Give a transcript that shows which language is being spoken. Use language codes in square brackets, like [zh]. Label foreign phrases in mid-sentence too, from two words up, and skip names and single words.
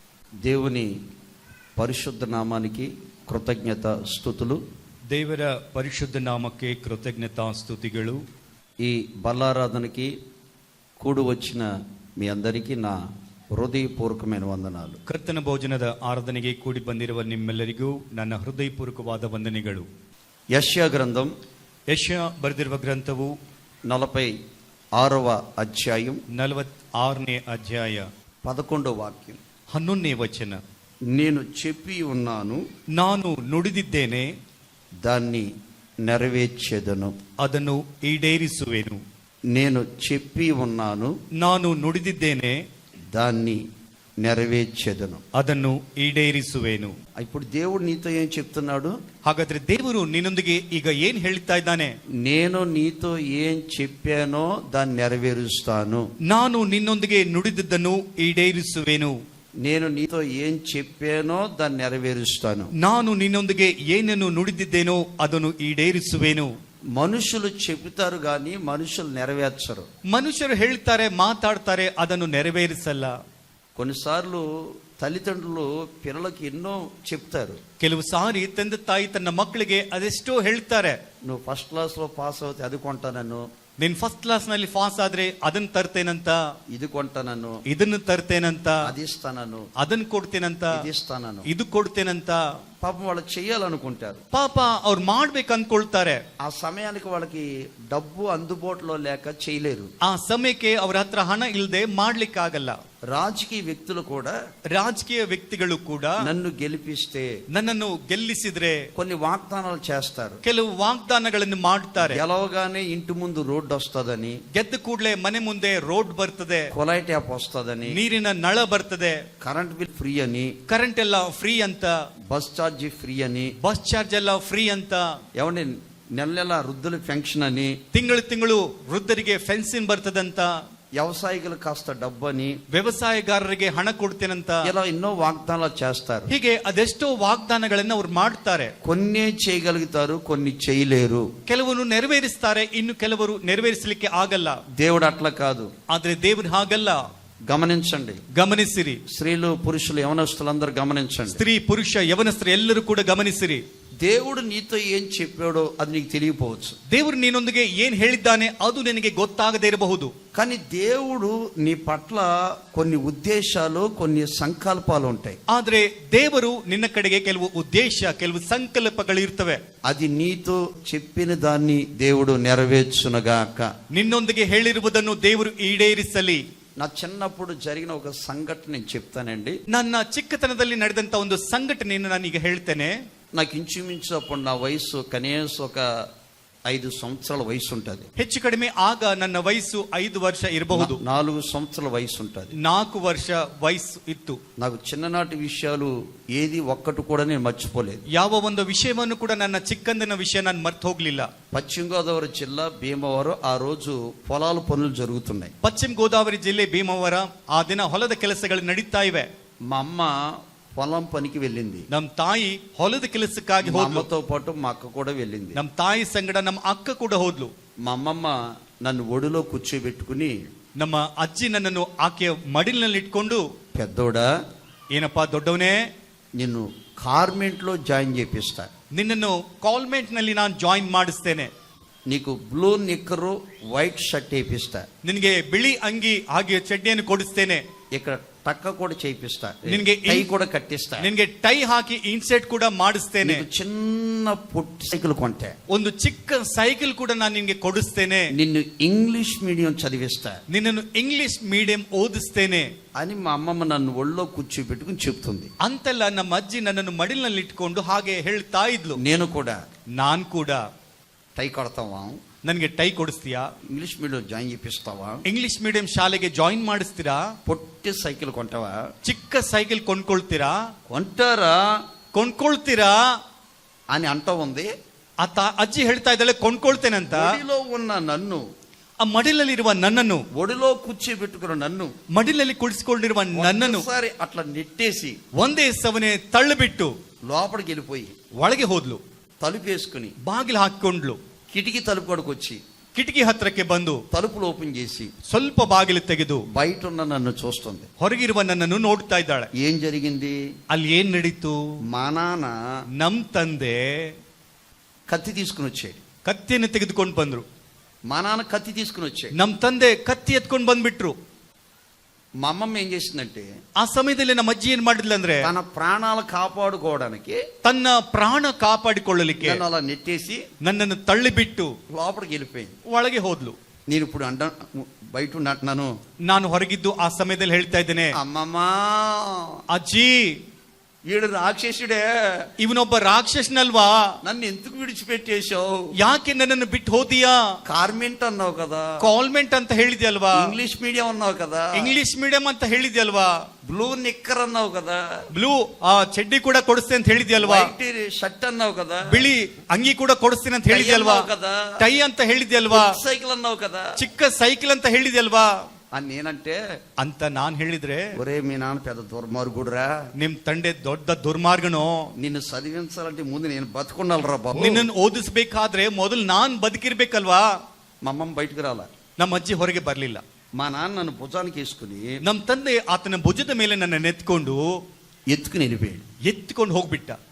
[te] దేవుని ಪರಿಶುದ್ಧ ನಾಮಕ್ಕೆ ಕೃತಜ್ಞತ ಸ್ತುతులు. [kn] ದೇವರ ಪರಿಶುದ್ಧ ನಾಮಕ್ಕೆ ಕೃತಜ್ಞತಾ ಸ್ತುತಿಗಳು. [te] ఈ బల్లారాధనకి కూడి వచ్చిన మీ అందరికీ నా ಹೃದಯಪೂರ್ವಕమైన వందనాలు. [kn] ಕರ್ತನ ಭೋಜನದ ಆರಾಧನೆಗೆ ಕೂಡಿ ಬಂದಿರುವ ನಿಮ್ಮೆಲ್ಲರಿಗೂ ನನ್ನ ಹೃದಯಪೂರ್ವಕವಾದ ವಂದನೆಗಳು. [te] యెశయా గ్రంథం, [kn] ಯೆಶಯಾ ಬರೆದಿರುವ ಗ್ರಂಥವು [te] 46వ అధ్యాయం [kn] 46ನೇ ಅಧ್ಯಾಯ [te] 11వ వాక్యం [kn] 11ನೇ ವಚನ. [te] నేను చెప్పి ఉన్నాను, [kn] ನಾನು ನುಡಿದಿದ್ದೇನೆ, [te] దాన్ని నెరవేర్చెదను. [kn] ಅದನ್ನು ಈಡೇರಿಸುವೆನು. [te] నేను చెప్పి ఉన్నాను, [kn] ನಾನು ನುಡಿದಿದ್ದೇನೆ, [te] దాన్ని నెరవేర్చెదను, [kn] ಅದನ್ನು ಈಡೇರಿಸುವೆನು. [te] ఇప్పుడు దేవుడు నీతో ఏం చెప్తున్నాడు? [kn] ಹಾಗಾದ್ರೆ ದೇವರು ನಿನ್ನೊಂದಿಗೆ ಈಗ ಏನ್ ಹೇಳ್ತಾ ಇದ್ದಾನೆ? [te] నేను నీతో ఏం చెప్పానో దాన్ని నెరవేరుస్తాను. [kn] ನಾನು ನಿನ್ನೊಂದಿಗೆ ನುಡಿದಿದ್ದನ್ನು ಈಡೇರಿಸುವೆನು. [te] నేను నీతో ఏం చెప్పానో దాన్ని నెరవేరుస్తాను. [kn] ನಾನು ನಿನ್ನೊಂದಿಗೆ ಏನನ್ನು ನುಡಿದಿದ್ದೇನೋ ಅದನ್ನು ಈಡೇರಿಸುವೆನು. [te] మనుషులు చెబుతారు కానీ మనుషులు నెరవేర్చరు. [kn] ಮನುಷ್ಯರು ಹೇಳ್ತಾರೆ, ಮಾತಾಡ್ತಾರೆ, ಅದನ್ನು ನೆರವೇರಿಸಲ್ಲ. [te] కొన్నిసార్లు తల్లిదండ్రులు పిల్లలకి ఎన్నో చెప్తారు. [kn] ಕೆಲವು ಸಾರಿ ತಂದೆ ತಾಯಿ ತನ್ನ ಮಕ್ಕಳಿಗೆ ಅದೆಷ್ಟೋ ಹೇಳ್ತಾರೆ. [te] నువ్వు [en] first class [te] లో పాస్ అవుతే అది కొంటానను, [kn] ನೀನ್ [en] first class [kn] ನಲ್ಲಿ ಪಾಸ್ ಆದ್ರೆ ಅದನ್ನ ತರ್ತೇನಂತ, [te] ఇది కొంటానను, [kn] ಇದನ್ನು ತರ್ತೇನಂತ, [te] అది ఇస్తానను, [kn] ಅದನ್ನ ಕೊಡ್ತೇನಂತ, [te] ఇది ఇస్తానను. [kn] ಇದು ಕೊಡ್ತೇನಂತ. [te] పాపం వాళ్ళు చెయ్యాలనుకుంటారు. [kn] ಪಾಪ ಅವ್ರು ಮಾಡ್ಬೇಕು ಅನ್ಕೊಳ್ತಾರೆ. [te] ఆ సమయానికి వాళ్ళకి డబ్బు అందుబాటులో లేక చేయలేరు. [kn] ಆ ಸಮಯಕ್ಕೆ ಅವ್ರ ಹತ್ರ ಹಣ ಇಲ್ಲದೆ ಮಾಡ್ಲಿಕ್ಕಾಗಲ್ಲ. [te] రాజకీయ వ్యక్తులు కూడా, [kn] ರಾಜಕೀಯ ವ್ಯಕ್ತಿಗಳು ಕೂಡ [te] నన్ను గెలిపిస్తే, [kn] ನನ್ನನ್ನು ಗೆಲ್ಲಿಸಿದ್ರೆ [te] కొన్ని వాగ్దానాలు చేస్తారు. [kn] ಕೆಲವು ವಾಗ್ದಾನಗಳನ್ನು ಮಾಡ್ತಾರೆ. [te] గెలవగానే ఇంటి ముందు రోడ్డు వస్తుందని, [kn] ಗೆದ್ದ ಕೂಡಲೇ ಮನೆ ಮುಂದೆ ರೋಡ್ ಬರ್ತದೆ, [te] కొలాయి ట్యాప్ వస్తుందని, [kn] ನೀರಿನ ನಳ ಬರ್ತದೆ, [en] current bill free [te] అని, [kn] ಕರೆಂಟ್ ಎಲ್ಲ ಫ್ರೀ ಅಂತ, [en] bus charge free [te] అని, [en] bus charge [kn] ಎಲ್ಲ ಫ್ರೀ ಅಂತ, [te] ఏమండి నెల నెల వృద్ధుల పెన్షన్ అని, [kn] ತಿಂಗಳು ತಿಂಗಳು ವೃದ್ಧರಿಗೆ ಫೆನ್ಸಿನ್ ಬರ್ತದಂತ, [te] వ్యవసాయికులు కాస్త డబ్బు అని, [kn] ವ್ಯವಸಾಯಗಾರರಿಗೆ ಹಣ ಕೊಡ್ತೇನಂತ, [te] ఇలా ఎన్నో వాగ్దానాలు చేస్తారు. [kn] ಹೀಗೆ ಅದೆಷ್ಟೋ ವಾಗ್ದಾನಗಳನ್ನ ಅವ್ರು ಮಾಡ್ತಾರೆ. [te] కొన్ని చేయగలుగుతారు, కొన్ని చేయలేరు. [kn] ಕೆಲವರು ನೆರವೇರಿಸ್ತಾರೆ, ಇನ್ನು ಕೆಲವರು ನೆರವೇರಿಸಲಿಕ್ಕೆ ಆಗಲ್ಲ. [te] దేవుడు అట్లా కాదు. [kn] ಆದ್ರೆ ದೇವರು ಹಾಗಲ್ಲ. [te] గమనించండి, [kn] ಗಮನಿಸಿರಿ. [te] స్త్రీలు పురుషులు యవనస్తులందరూ గమనించండి. [kn] ಸ್ತ್ರೀ ಪುರುಷ ಯವನಸ್ಥರು ಎಲ್ಲರೂ ಕೂಡ ಗಮನಿಸಿರಿ. [te] దేవుడు నీతో ఏం చెప్పాడో అది నీకు తెలియపోవచ్చు. [kn] ದೇವರು ನಿನ್ನೊಂದಿಗೆ ಏನ್ ಹೇಳಿದ್ದಾನೆ ಅದು ನಿನಗೆ ಗೊತ್ತಾಗದೇ ಇರಬಹುದು. [te] కానీ దేవుడు నీ పట్ల కొన్ని ఉద్దేశాలు, కొన్ని సంకల్పాలు ఉంటాయి. [kn] ಆದ್ರೆ ದೇವರು ನಿನ್ನ ಕಡೆಗೆ ಕೆಲವು ಉದ್ದೇಶ, ಕೆಲವು ಸಂಕಲ್ಪಗಳು ಇರ್ತವೆ. [te] అది నీతో చెప్పిన దాన్ని దేవుడు నెరవేర్చునుగాక. [kn] ನಿನ್ನೊಂದಿಗೆ ಹೇಳಿರುವುದನ್ನು ದೇವರು ಈಡೇರಿಸಲಿ. [te] నా చిన్నప్పుడు జరిగిన ఒక సంఘటన నేను చెప్తానండి. [kn] ನನ್ನ ಚಿಕ್ಕತನದಲ್ಲಿ ನಡೆದಂತ ಒಂದು ಸಂಘಟನೆಯನ್ನು ನಾನೀಗ ಹೇಳ್ತೇನೆ. [te] నాకు ఇంచుమించు అప్పుడు నా వయసు కనీసం ఒక 5 సంవత్సరాల వయసు ఉంటుంది. [kn] ಹೆಚ್ಚು ಕಡಿಮೆ ಆಗ ನನ್ನ ವಯಸ್సు 5 ವರ್ಷ ಇರಬಹುದು. [te] 4 సంవత్సరాల వయసు ఉంటుంది. [kn] 4 ವರ್ಷ ವಯಸ್ಸು ಇತ್ತು. [te] నాకు చిన్ననాటి విషయాలు ఏది ఒక్కటి కూడా నేను మర్చిపోలేదు. [kn] ಯಾವ ಒಂದು ವಿಷಯವನ್ನು ಕೂಡ ನನ್ನ ಚಿಕ್ಕಂದಿನ ವಿಷಯ ನಾನು ಮರ್ತು ಹೋಗ್ಲಿಲ್ಲ. [te] పశ్చిమ గోదావరి జిల్లా భీమవరం, ఆ రోజు పొలాల పనులు జరుగుతున్నాయి. [kn] ಪಶ್ಚಿಮ ಗೋದಾವರಿ ಜಿಲ್ಲೆ ಭೀಮವರ, ಆ ದಿನ ಹೊಲದ ಕೆಲಸಗಳು ನಡೀತಾ ಇವೆ. [te] మా అమ్మ పొలం పనికి వెళ్ళింది. [kn] ನಮ್ ತಾಯಿ ಹೊಲದ ಕೆಲಸಕ್ಕಾಗಿ ಹೋದ್ಲು. [te] అమ్మతో పాటు మా అక్క కూడా వెళ్ళింది. [kn] ನಮ್ ತಾಯಿ ಸಂಗಡ ನಮ್ಮ ಅಕ್ಕ ಕೂಡ ಹೋದ್ಲು. [te] మా అమ్మమ్మ నన్ను ఒడిలో కూర్చోబెట్టుకుని, [kn] ನಮ್ಮ ಅಜ್ಜಿ ನನ್ನನ್ನು ಆಕೆಯ ಮಡಿಲಿನಲ್ಲಿ ಇಟ್ಕೊಂಡು, [te] పెద్దోడా, [kn] ಏನಪ್ಪಾ ದೊಡ್ಡವನೇ, [te] నిన్ను కార్మెంట్ లో జాయిన్ చేపిస్తా, [kn] ನಿನ್ನನ್ನು ಕಾನ್ವೆಂಟ್ ನಲ್ಲಿ ನಾನು ಜಾಯಿನ್ ಮಾಡಿಸ್ತೇನೆ, [te] నీకు [en] blue knicker white shirt [te] వేపిస్తా, [kn] ನಿನಗೆ ಬಿಳಿ ಅಂಗಿ ಹಾಗೆ ಚಡ್ಡಿಯನ್ನು ಕೊಡಿಸ್ತೇನೆ, [te] ఇక్కడ టక్క కూడా చేపిస్తా, [kn] నినಗೆ [te] టై కూడా కట్టిస్తా, [kn] ನಿನಗೆ ಟೈ ಹಾಕಿ ಇನ್ಸೆಟ್ ಕೂಡ ಮಾಡಿಸ್ತೇನೆ, [te] చిన్న పుట్టి సైకిల్ కొంటే, [kn] ಒಂದು ಚಿಕ್ಕ ಸೈಕಲ್ ಕೂಡ ನಾನು ನಿನಗೆ ಕೊಡಿಸ್ತೇನೆ, [te] నిన్ను [en] English medium [te] చదివిస్తా, [kn] ನಿನ್ನನ್ನು [en] English medium [kn] ಓದಿಸ್ತೇನೆ [te] అని మా అమ్మమ్మ నన్ను ఒళ్ళో కూర్చోబెట్టుకుని చెప్తుంది. [kn] ಅಂತೆಲ್ಲ ನಮ್ಮ ಅಜ್ಜಿ ನನ್ನನ್ನು ಮಡಿಲಿನಲ್ಲಿ ಇಟ್ಕೊಂಡು ಹಾಗೆ ಹೇಳ್ತಾ ಇದ್ಲು. [te] నేను కూడా, [kn] ನಾನ್ ಕೂಡ, [te] టై కడతావా, [kn] ನನಗೆ ಟೈ ಕೊಡಿಸ್ತೀಯಾ, [en] English medium [te] జాయిన్ చేపిస్తావా, [en] English medium [kn] ಶಾಲೆಗೆ ಜಾಯಿನ್ ಮಾಡಿಸ್ತೀರಾ, [te] పొట్టి సైకిల్ కొంటావా, [kn] ಚಿಕ್ಕ ಸೈಕಲ್ ಕೊಂಡ್ಕೊಳ್ತೀರಾ, [te] కొంటారా [kn] ಕೊಂಡ್ಕೊಳ್ತೀರಾ [te] అని అంటూ ఉంది. [kn] ಅಜ್ಜಿ ಹೇಳ್ತಾ ಇದ್ದಾಳೆ ಕೊಂಡ್ಕೊಳ್ತೇನಂತ. [te] ఒడిలో ఉన్న నన్ను, [kn] ಆ ಮಡಿಲಲ್ಲಿರುವ ನನ್ನನ್ನು, [te] ఒడిలో కూర్చోబెట్టుకున్న నన్ను, [kn] ಮಡಿಲಲ್ಲಿ ಕುಳಿಸಿಕೊಂಡಿರುವ ನನ್ನನ್ನು [te] ఒకసారి అట్లా నెట్టేసి [kn] ಒಂದೇ ಸವನೆ ತಳ್ಳಿಬಿಟ್ಟು [te] లోపలికి వెళ్ళిపోయి [kn] ಒಳಗೆ ಹೋದ್ಲು. [te] తలుపేసుకుని [kn] ಬಾಗಿಲು ಹಾಕಿಕೊಂಡ್ಲು. [te] కిటికీ తలుపు కొడుకు వచ్చి [kn] ಕಿಟಕಿ ಹತ್ರಕ್ಕೆ ಬಂದು [te] తలుపులు ఓపెన్ చేసి [kn] ಸ್ವಲ್ಪ ಬಾಗಿಲು ತೆಗೆದು [te] బయట ఉన్న నన్ను చూస్తుంది. [kn] ಹೊರಗಿರುವ ನನ್ನನ್ನು ನೋಡ್ತಾ ಇದ್ದಾಳೆ. [te] ఏం జరిగింది? [kn] ಅಲ್ಲಿ ಏನ್ ನಡೀತು? [te] మా నాన్న [kn] ನಮ್ ತಂದೆ [te] కత్తి తీసుకుని వచ్చాడు. [kn] ಕತ್ತಿಯನ್ನು ತೆಗೆದುಕೊಂಡು ಬಂದ್ರು. [te] మా నాన్న కత్తి తీసుకుని వచ్చాడు. [kn] ನಮ್ ತಂದೆ ಕತ್ತಿ ಎತ್ಕೊಂಡು ಬಂದ್ಬಿಟ್ರು. [te] మా అమ్మమ్మ ఏం చేసిందంటే [kn] ಆ ಸಮಯದಲ್ಲಿ ನಮ್ಮ ಅಜ್ಜಿ ಏನ್ ಮಾಡಿದ್ಲು ಅಂದ್ರೆ [te] తన ప్రాణాలు కాపాడుకోవడానికి [kn] ತನ್ನ ಪ್ರಾಣ ಕಾಪಾಡಿಕೊಳ್ಳಲಿಕ್ಕೆ [te] నన్ను అలా నెట్టేసి [kn] ನನ್ನನ್ನು ತಳ್ಳಿಬಿಟ್ಟು [te] లోపలికి వెళ్ళిపోయింది. [kn] ಒಳಗೆ ಹೋದ್ಲು. [te] నేను ఇప్పుడు బయట ఉంటున్నాను. [kn] ನಾನು ಹೊರಗಿದ್ದು ಆ ಸಮಯದಲ್ಲಿ ಹೇಳ್ತಾ ಇದ್ದೇನೆ, [te] అమ్మమ్మ [kn] ಅಜ್ಜಿ [te] ఈడు రాక్షసుడే, [kn] ಇವನೊಬ್ಬ ರಾಕ್ಷಸನಲ್ವಾ, [te] నన్ను ఎందుకు విడిచిపెట్టేశావు? [kn] ಯಾಕೆ ನನ್ನನ್ನು ಬಿಟ್ಟು ಹೋದಿಯಾ? [te] కార్మెంట్ అన్నావు కదా, [kn] ಕಾಲ್ಮೆಂಟ್ ಅಂತ ಹೇಳಿದ್ಯಲ್ವಾ, [en] English medium [te] అన్నావు కదా, [en] English medium [kn] ಅಂತ ಹೇಳಿದ್ಯಲ್ವಾ, [en] blue knicker [te] అన్నావు కదా, [kn] ಬ್ಲೂ ಚಡ್ಡಿ ಕೂಡ ಕೊಡಿಸ್ತೇನೆ ಅಂತ ಹೇಳಿದ್ಯಲ್ವಾ, [en] white shirt [te] అన్నావు కదా, [kn] ಬಿಳಿ ಅಂಗಿ ಕೂಡ ಕೊಡಿಸ್ತೇನೆ ಅಂತ ಹೇಳಿದ್ಯಲ್ವಾ, [te] కదా, [kn] ಟೈ ಅಂತ ಹೇಳಿದ್ಯಲ್ವಾ, [te] సైకిల్ అన్నావు కదా, [kn] ಚಿಕ್ಕ ಸೈಕಲ್ ಅಂತ ಹೇಳಿದ್ಯಲ್ವಾ [te] అని నేనంటే [kn] ಅಂತ ನಾನ್ ಹೇಳಿದ್ರೆ, [te] ఒరే మీ నాన్న పెద్ద దుర్మార్గుడురా, [kn] ನಿಮ್ ತಂದೆ ದೊಡ್ಡ ದುರ್ಮಾರ್ಗನು, [te] నిన్ను చదివించాలంటే ముందు నేను బతుకున్నారా బాబు, [kn] ನಿನ್ನನ್ನು ಓದಿಸ್ಬೇಕಾದ್ರೆ ಮೊದಲು ನಾನ್ ಬದುಕಿರ್ಬೇಕಲ್ವಾ. [te] మా అమ్మమ్మ బయటకు రాలా, [kn] ನಮ್ಮ ಅಜ್ಜಿ ಹೊರಗೆ ಬರ್ಲಿಲ್ಲ. [te] మా నాన్న నన్ను భుజానికి వేసుకుని [kn] ನಮ್ ತಂದೆ ಆತನ ಭುಜದ ಮೇಲೆ ನನ್ನ ನೆತ್ಕೊಂಡು [te] ఎత్తుకుని వెళ్ళిపోయాడు. [kn] ಎತ್ಕೊಂಡು ಹೋಗ್ಬಿಟ್ಟ.